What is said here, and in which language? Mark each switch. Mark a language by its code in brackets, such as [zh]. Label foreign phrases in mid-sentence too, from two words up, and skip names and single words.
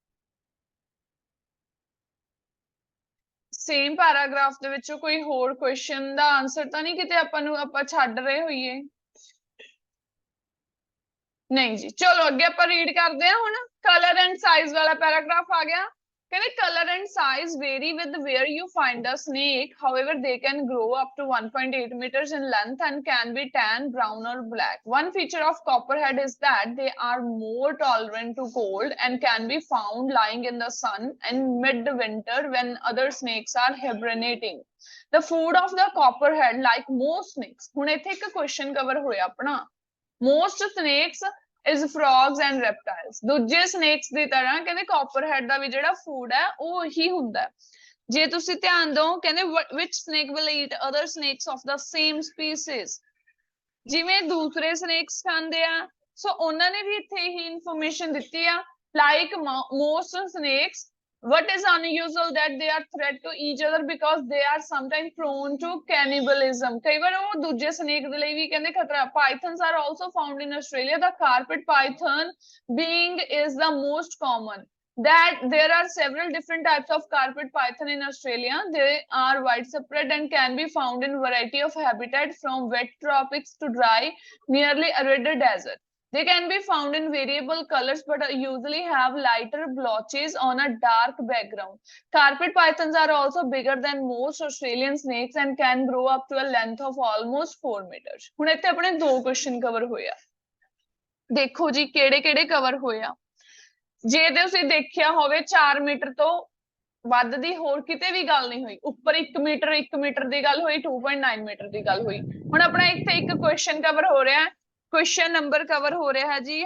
[pa] ਸੇਮ ਪੈਰਾਗ੍ਰਾਫ ਦੇ ਵਿੱਚੋਂ ਕੋਈ ਹੋਰ ਕੁਐਸਚਨ ਦਾ ਆਨਸਰ ਤਾਂ ਨਹੀਂ ਕਿਤੇ ਆਪਾਂ ਛੱਡ ਰਹੇ ਹੋਈਏ? ਨਹੀਂ ਜੀ। ਚਲੋ ਅੱਗੇ ਆਪਾਂ ਰੀਡ ਕਰਦੇ ਹਾਂ ਹੁਣ। [en] color and size [pa] ਵਾਲਾ ਪੈਰਾਗ੍ਰਾਫ ਆ ਗਿਆ। ਕਹਿੰਦੇ [en] color and size vary with where you find a snake. However, they can grow up to 1.8 meters in length and can be tan, brown or black. One feature of copperhead is that they are more tolerant to cold and can be found lying in the sun in mid-winter when other snakes are hibernating. The food of the copperhead, like most snakes, [pa] ਹੁਣ ਇੱਥੇ ਇੱਕ [en] question cover [pa] ਹੋਇਆ ਆਪਣਾ, [en] most snakes is frogs and reptiles. [pa] ਦੂਜੇ snakes ਦੀ ਤਰ੍ਹਾਂ ਕਹਿੰਦੇ copperhead ਦਾ ਵੀ ਜਿਹੜਾ food ਹੈ ਉਹ ਹੀ ਹੁੰਦਾ। ਜੇ ਤੁਸੀਂ ਧਿਆਨ ਦਿਓ ਕਹਿੰਦੇ [en] which snake will eat other snakes of the same species, [pa] ਜਿਵੇਂ ਦੂਸਰੇ snakes ਖਾਂਦੇ ਆ। ਸੋ ਉਹਨਾਂ ਨੇ ਵੀ ਇੱਥੇ ਹੀ ਇਨਫੋਰਮੇਸ਼ਨ ਦਿੱਤੀ ਆ, [en] like most snakes, what is unusual that they are threat to each other because they are sometimes prone to cannibalism. [pa] ਕਈ ਵਾਰ ਉਹ ਦੂਜੇ snake ਦੇ ਲਈ ਵੀ ਕਹਿੰਦੇ ਖਤਰਾ। [en] Pythons are also found in Australia. The carpet python being is the most common. that there are several different types of carpet python in Australia. They are widespread and can be found in variety of habitat from wet tropics to dry, nearly arid desert. They can be found in variable colors but usually have lighter blotches on a dark background. Carpet pythons are also bigger than most Australian snakes and can grow up to a length of almost 4 meters. [pa] ਹੁਣ ਇੱਥੇ ਆਪਣੇ ਦੋ [en] question cover [pa] ਹੋਏ ਆ। ਦੇਖੋ ਜੀ ਕਿਹੜੇ ਕਿਹੜੇ ਕਵਰ ਹੋਏ ਆ। ਜੇ ਤੁਸੀਂ ਦੇਖਿਆ ਹੋਵੇ 4 ਮੀਟਰ ਤੋਂ ਵੱਧ ਦੀ ਹੋਰ ਕਿਤੇ ਵੀ ਗੱਲ ਨਹੀਂ ਹੋਈ। ਉੱਪਰ 1 ਮੀਟਰ ਦੀ ਗੱਲ ਹੋਈ, 2.9 ਮੀਟਰ ਦੀ ਗੱਲ ਹੋਈ। ਹੁਣ ਆਪਣਾ ਇੱਥੇ ਇੱਕ [en] question cover [pa] ਹੋ ਰਿਹਾ, [en] question number cover [pa] ਹੋ ਰਿਹਾ ਜੀ।